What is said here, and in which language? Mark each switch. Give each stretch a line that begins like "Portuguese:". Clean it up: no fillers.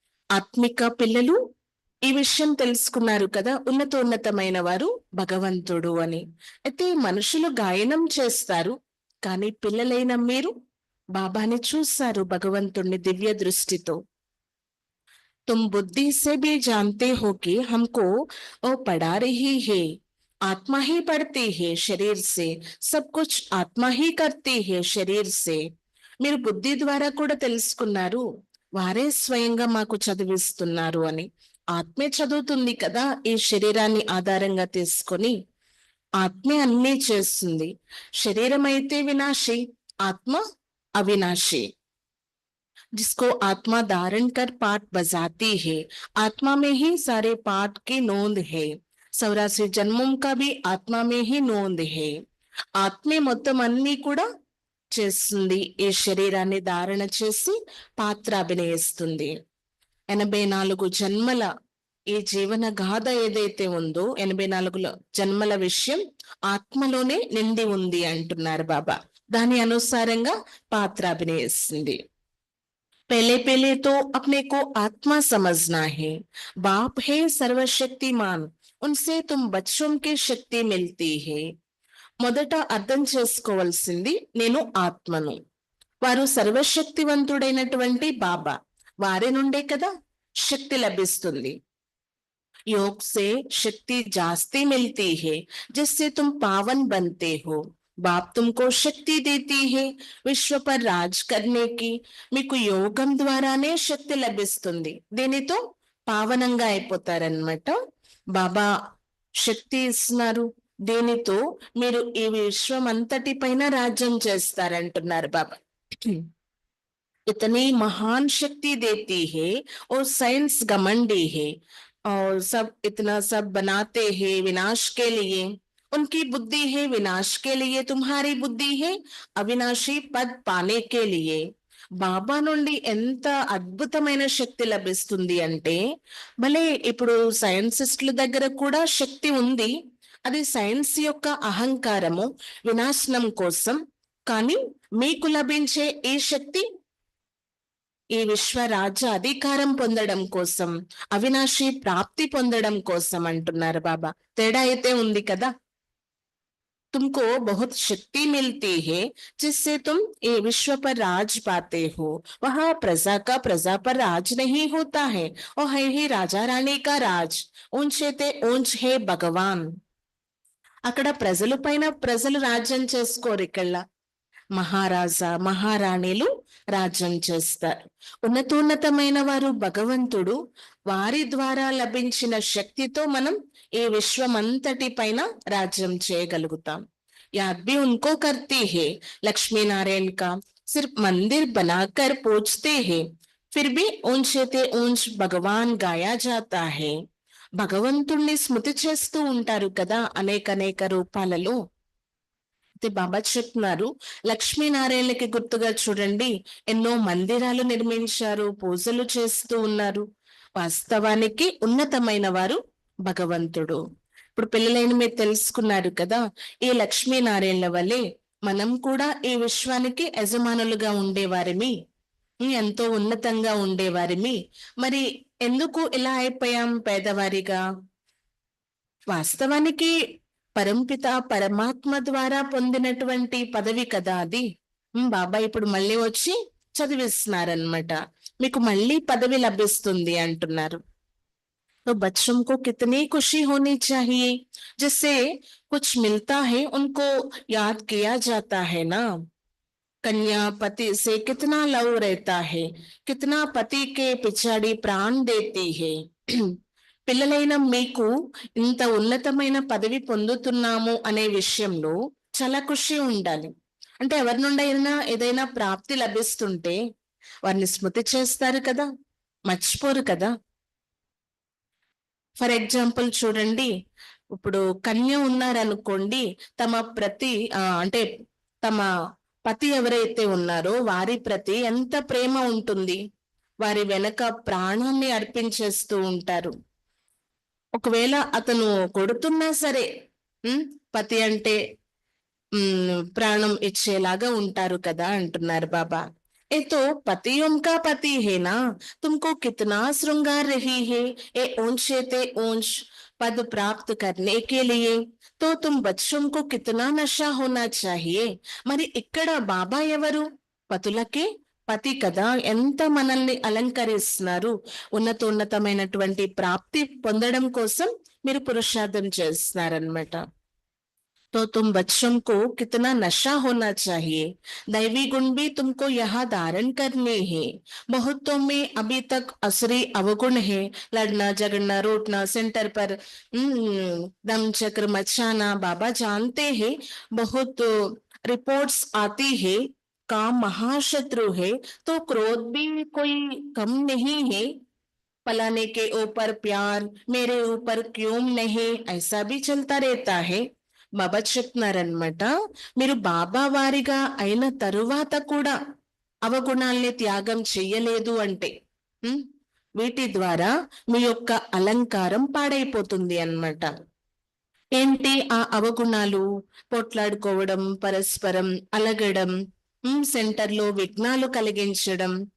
Telugu: ఆత్మిక పిల్లలు ఈ విషయం తెలుసుకున్నారు కదా, ఉన్నతోన్నతమైన వారు భగవంతుడు అని. అయితే మనుషులు గాయనం చేస్తారు, కానీ పిల్లలైన మీరు బాబాని చూస్తారు భగవంతుణ్ణి దివ్య దృష్టితో.
Hindi: तुम बुद्धि से भी जानते हो कि हमको वो पढ़ा रही है. आत्मा ही पढ़ती है शरीर से. सब कुछ आत्मा ही करती है शरीर से.
Telugu: మీరు బుద్ధి ద్వారా కూడా తెలుసుకున్నారు వారే స్వయంగా మాకు చదివిస్తున్నారు అని. ఆత్మే చదువుతుంది కదా ఈ శరీరాన్ని ఆధారంగా తీసుకొని. ఆత్మే అన్నీ చేస్తుంది. శరీరం అయితే వినాశి, ఆత్మ అవినాశి.
Hindi: जिसको आत्मा धारण कर पाठ बजाती है, आत्मा में ही सारे पाठ की नोंद है. 84 जन्मों का भी आत्मा में ही नोंद है.
Telugu: ఆత్మే మొత్తం అన్ని కూడా చేస్తుంది. ఈ శరీరాన్ని ధారణ చేసి పాత్ర అభినయిస్తుంది. 84 జన్మల ఈ జీవన గాథ ఏదైతే ఉందో 84 జన్మల విషయం ఆత్మలోనే నిండి ఉంది అంటున్నారు బాబా. దాని అనుసారంగా పాత్ర అభినయిస్తుంది.
Hindi: पहले पहले तो अपने को आत्मा समझना है. बाप है सर्वशक्तिमान, उनसे तुम बच्चों की शक्ति मिलती है.
Telugu: మొదట అర్థం చేసుకోవాల్సింది నేను ఆత్మను. వారు సర్వశక్తివంతుడైనటువంటి బాబా, వారి నుండే కదా శక్తి లభిస్తుంది.
Hindi: योग से शक्ति जास्ती मिलती है जिससे तुम पावन बनते हो. बाप तुमको शक्ति देती है విశ్వ పర్ రాజ్ करने की.
Telugu: మీకు యోగం ద్వారానే శక్తి లభిస్తుంది, దీనితో పావనంగా అయిపోతారన్నమాట. బాబా శక్తి ఇస్తున్నారు. దీనితో మీరు ఈ విశ్వం అంతటి పైన రాజ్యం చేస్తారంటున్నారు బాబా.
Hindi: इतनी महान शक्ति देती है और साइंस घमंडी है और सब इतना सब बनाते हैं विनाश के लिए. उनकी बुद्धि है विनाश के लिए, तुम्हारी बुद्धि है అవినాశి పద్ పానే కే లియే.
Telugu: బాబా నుండి ఎంత అద్భుతమైన శక్తి లభిస్తుంది అంటే, భలే ఇప్పుడు సైన్సిస్టుల దగ్గర కూడా శక్తి ఉంది, అది సైన్స్ యొక్క అహంకారము వినాశనం కోసం. కానీ మీకు లభించే ఈ శక్తి ఈ విశ్వ రాజ్య అధికారం పొందడం కోసం, అవినాశి ప్రాప్తి పొందడం కోసం అంటున్నారు బాబా. తేడా అయితే ఉంది కదా.
Hindi: तुमको बहुत शक्ति मिलती है जिससे तुम ये विश्व पर राज पाते हो. वहां प्रजा का प्रजा पर राज नहीं होता है, और है ही राजा रानी का राज. ऊंचे ते ऊंच है भगवान.
Telugu: అక్కడ ప్రజల పైన ప్రజలు రాజ్యం చేసుకోరు, ఇక్కడ మహారాజా మహారాణిలు రాజ్యం చేస్తారు. ఉన్నతోన్నతమైన వారు భగవంతుడు, వారి ద్వారా లభించిన శక్తితో మనం ఈ విశ్వమంతటి పైన రాజ్యం చేయగలుగుతాం.
Hindi: याद भी उनको करती है. लक्ष्मी नारायण का सिर्फ मंदिर बनाकर पूजते हैं, फिर भी ऊंचे ते ऊंच भगवान गाया जाता है.
Telugu: భగవంతుణ్ణి స్మృతి చేస్తూ ఉంటారు కదా అనేక రూపాలలో. అయితే బాబా చెప్తున్నారు, లక్ష్మీనారాయణకి గుర్తుగా చూడండి, ఎన్నో మందిరాలు నిర్మించారు, పూజలు చేస్తూ ఉన్నారు. వాస్తవానికి ఉన్నతమైన వారు భగవంతుడు. ఇప్పుడు పిల్లలైన మీరు తెలుసుకున్నారు కదా, ఈ లక్ష్మీనారాయణల వల్లే మనం కూడా ఈ విశ్వానికి యజమానులుగా ఉండేవారిమి, ఎంతో ఉన్నతంగా ఉండేవారిమి. మరి ఎందుకు ఇలా అయిపోయాం పేదవారిగా? వాస్తవానికి పరంపిత పరమాత్మ ద్వారా పొందినటువంటి పదవి కదా అది. బాబా ఇప్పుడు మళ్ళీ వచ్చి చదివిస్తున్నారనమాట, మీకు మళ్ళీ పదవి లభిస్తుంది అంటున్నారు.
Hindi: तो बच्चों को कितनी खुशी होनी चाहिए, जिससे कुछ मिलता है उनको याद किया जाता है ना. कन्या पति से कितना लव रहता है, कितना पति के पिछाड़ी प्राण देती है.
Telugu: పిల్లలైన మీకు ఇంత ఉన్నతమైన పదవి పొందుతున్నాము అనే విషయంలో చాలా ఖుషి ఉండాలి. అంటే ఎవరి నుండి అయినా ఏదైనా ప్రాప్తి లభిస్తుంటే వారిని స్మృతి చేస్తారు కదా, మర్చిపోరు కదా.
English: for example
Telugu: చూడండి, ఇప్పుడు కన్య ఉన్నారనుకోండి, తమ అంటే తమ పతి ఎవరైతే ఉన్నారో వారి ప్రతి ఎంత ప్రేమ ఉంటుంది, వారి వెనక ప్రాణాన్ని అర్పించేస్తూ ఉంటారు. ఒకవేళ అతను కొడుతున్నా సరే పతి అంటే ప్రాణం ఇచ్చేలాగా ఉంటారు కదా అంటున్నారు బాబా.
Hindi: ए तो पतियों का पति है ना, तुमको कितना श्रृंगार रही है ये ऊंचे ते ऊंच पद प्राप्त करने के लिए, तो तुम बच्चों को कितना नशा होना चाहिए.
Telugu: మరి ఇక్కడ బాబా ఎవరు? పతులకే పతి కదా, ఎంత మనల్ని అలంకరిస్తున్నారు. ఉన్నతమైనటువంటి ప్రాప్తి పొందడం కోసం మీరు పురుషార్థం చేస్తున్నారన్నమాట.
Hindi: तो तुम बच्चों को कितना नशा होना चाहिए. दैवी गुण भी तुमको यहाँ धारण करने हैं. बहुतों में अभी तक असुरी अवगुण है, लड़ना झगड़ना रोटना सेंटर पर दम चक्र मचाना. बाबा जानते हैं बहुत रिपोर्ट्स आती है, काम महाशत्रु है, तो क्रोध भी कोई कम नहीं है. फलाने के ऊपर प्यार, मेरे ऊपर क्यों नहीं, ऐसा भी चलता रहता है.
Telugu: బాబా చెప్తున్నారనమాట, మీరు బాబా వారిగా అయిన తరువాత కూడా అవగుణాల్ని త్యాగం చెయ్యలేదు అంటే వీటి ద్వారా మీ యొక్క అలంకారం పాడైపోతుంది అన్నమాట. ఏంటి ఆ అవగుణాలు? పోట్లాడుకోవడం, పరస్పరం అలగడం, సెంటర్లో విఘ్నాలు కలిగించడం.